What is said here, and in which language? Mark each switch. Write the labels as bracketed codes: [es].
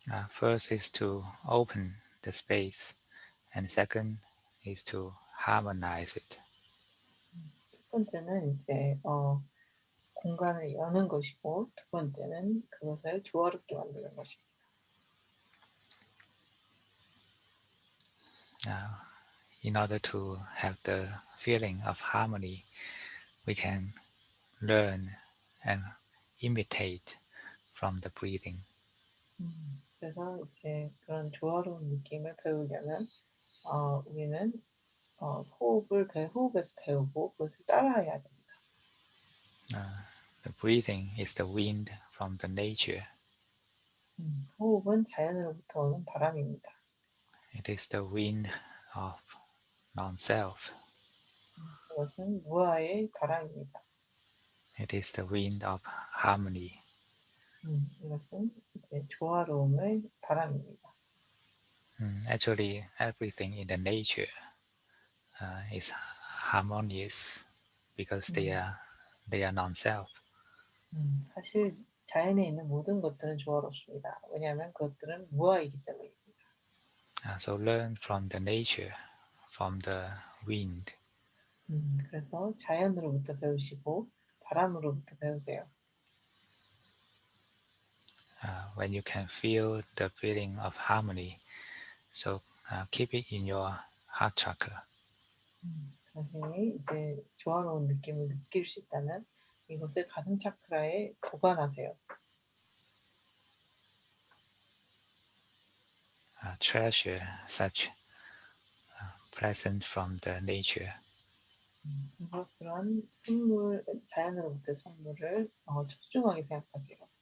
[en] First is to open the space, and second is to harmonize it. [ko] 첫 번째는 이제 공간을 여는 것이고 두 번째는 그것을 조화롭게 만드는 것입니다. [en] In order to have the feeling of harmony, we can learn and imitate from the breathing. [ko] 그래서 이제 그런 조화로운 느낌을 배우려면 우리는 호흡에서 배우고 그것을 따라해야 됩니다. [en] The breathing is the wind from the nature. [ko] 호흡은 자연으로부터 오는 바람입니다. [en] It is the wind of non-self. [ko] 그것은 무아의 바람입니다. [en] It is the wind of harmony. [ko] 이것은 이제 조화로움의 바람입니다. [en] Actually, everything in the nature is harmonious because they are non-self. [ko] 사실 자연에 있는 모든 것들은 조화롭습니다. 왜냐하면 그것들은 무아이기 때문입니다. [en] So learn from the nature, from the wind. [ko] 그래서 자연으로부터 배우시고 바람으로부터 배우세요. [en] When you can feel the feeling of harmony, so keep it in your heart chakra. [ko] 당신이 이제 조화로운 느낌을 느낄 수 있다면 이것을 가슴 차크라에 보관하세요. [en] Treasure such present from the nature. [ko] 그래서 그런 선물, 자연으로부터의 선물을 소중하게 생각하세요.